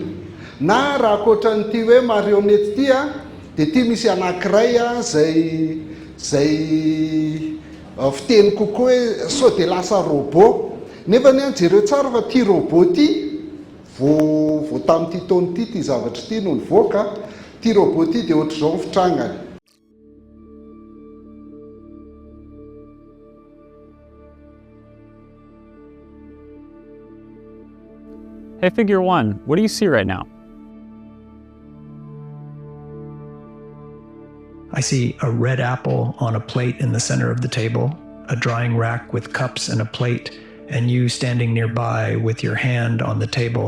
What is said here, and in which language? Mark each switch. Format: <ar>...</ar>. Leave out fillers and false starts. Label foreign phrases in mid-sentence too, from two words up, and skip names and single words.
<mg>Na raha ankoatran'ity hoe marionnette ity dia ity misy anankiray zay fiteny kokoa hoe sao dia lasa robot. Nefa ny jereo tsara fa ty robot ty vao tamin'ity taona ty zavatra ty no nivoaka, ty robot ty dia ohatr'izao ny fitrangany.</mg> <en>Hey, figure 1, what do you see right now? I see a red apple on a plate in the center of the table, a drying rack with cups and a plate, and you standing nearby with your hand on the table.</en>